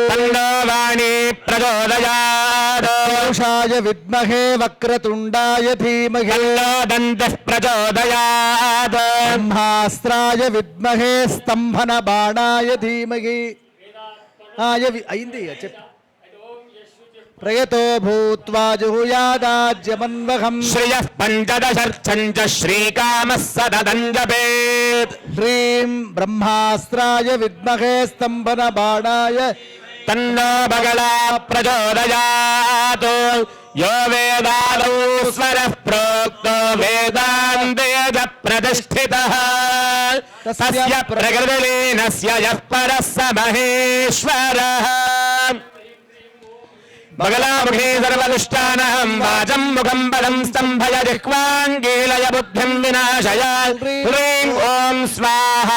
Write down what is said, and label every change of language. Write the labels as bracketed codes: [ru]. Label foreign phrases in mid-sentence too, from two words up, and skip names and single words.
[sa] తన్నో వాణీ ప్రచోదయాత్. పురుషాయ విద్మహే వక్రతుండాయ ధీమహి తన్నో దంతః ప్రచోదయాత్. బ్రహ్మాస్త్రాయ విద్మహే స్తంభన బాణాయ ధీమహి. [te] అయింది చెప్పు. [sa] प्रयतो भूत्वा जुहुयादाज्यमन्वहम् श्रियः पञ्चदशर्थं च श्रीकामः सततं जपेत् ह्रीं ब्रह्मास्त्राय विद्महे स्तम्भनबाणाय तन्नो बगला प्रचोदयात् यो वेदादौ स्वरः प्रोक्तो वेदान्ते च प्रतिष्ठितः तस्य प्रकृतिलीनस्य यः परः स महेश्वरः बगलामुखे सर्वदुष्टानहं वाचं मुखं पदं स्तम्भय जिह्वाङ्गीलय बुद्धिं विनाशय ह्रीं ॐ स्वाहा